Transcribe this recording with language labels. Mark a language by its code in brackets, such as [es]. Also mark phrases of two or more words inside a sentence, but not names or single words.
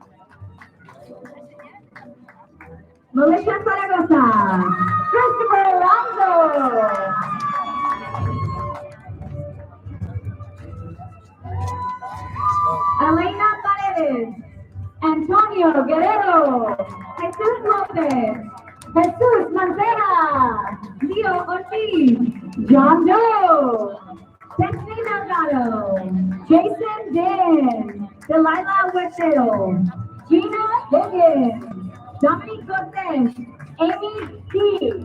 [en] Melissa Zaragoza, Christopher Alonso, Elena Paredes, Antonio Guerrero, Jesus Lopez, Jesus Mancera, Leo Ortiz, John Doe, Stephanie Delgado, Jason Din, Delilah Huertero, Gina Higgins, Dominic Cortez, Amy C.